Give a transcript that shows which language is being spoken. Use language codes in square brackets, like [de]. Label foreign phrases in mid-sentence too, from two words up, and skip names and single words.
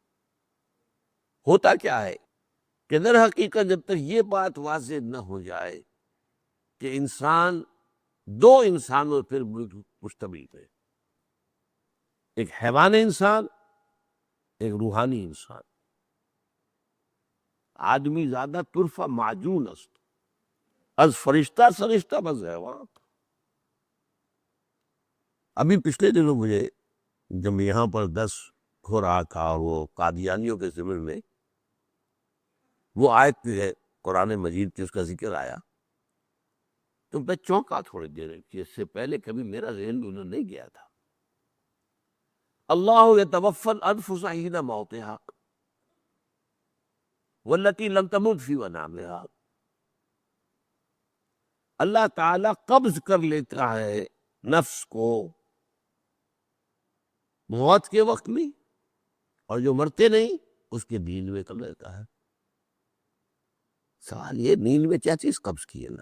[ur] ہوتا کیا ہے کہ در حقیقت جب تک یہ بات واضح نہ ہو جائے کہ انسان دو انسانوں پر مشتمل ہے، ایک حیوان انسان، ایک روحانی انسان۔ [fa] آدمی زیادہ طرفہ معجون است از فرشتہ سرشتہ بز حیوان۔ [ur] ابھی پچھلے دنوں مجھے جب یہاں پر درس ہو رہا تھا اور وہ قادیانیوں کے ضمن میں وہ آیت جو ہے قرآن مجید کی، اس کا ذکر آیا تو میں چونکا تھوڑی دیر کہ اس سے پہلے کبھی میرا ذہن انہوں نہیں گیا تھا۔ [ar] اللہ یتوفی الانفس حین موتها والتی لم تمت فی منامها، [ur] اللہ تعالی قبض کر لیتا ہے نفس کو موت کے وقت میں، اور جو مرتے نہیں اس کے نیند میں کر لیتا ہے۔ سوال یہ نیند میں کیا چیز قبض کی ہے؟